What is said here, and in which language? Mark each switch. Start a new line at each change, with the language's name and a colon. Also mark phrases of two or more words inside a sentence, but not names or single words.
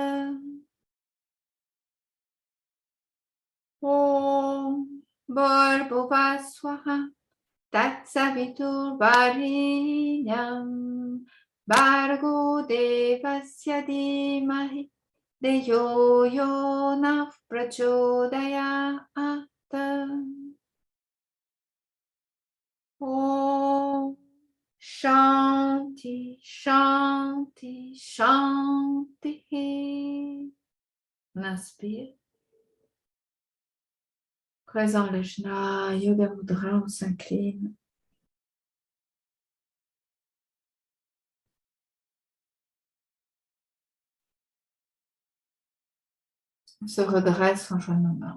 Sanskrit: Om Bharbhuvasvaha Tatsaviturvarenyam Bhargo devasya dhimahi Deyo yonah prachodayat. Om Shanti, Shanti, Shanti.
French: On inspire. Présent le Jna, Yoga Mudra, on s'incline. On se redresse en joignant nos mains.